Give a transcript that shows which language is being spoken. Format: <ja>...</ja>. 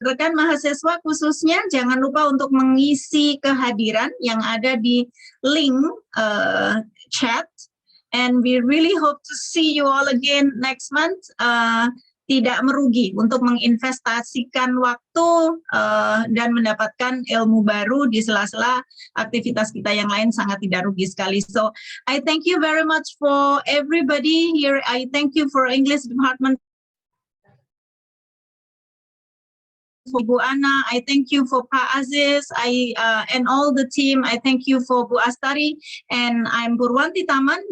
<id>Rekan mahasiswa khususnya jangan lupa untuk mengisi kehadiran yang ada di link chat.</id> <en>And we really hope to see you all again next month.</en> <id>Tidak merugi untuk menginvestasikan waktu dan mendapatkan ilmu baru di sela-sela aktivitas kita yang lain, sangat tidak rugi sekali.</id> <en>So I thank you very much for everybody here. I thank you for English department. For Bu Ana, I thank you for Pak Aziz, and all the team. I thank you for Bu Astari, and I'm Purwanti Taman.</en>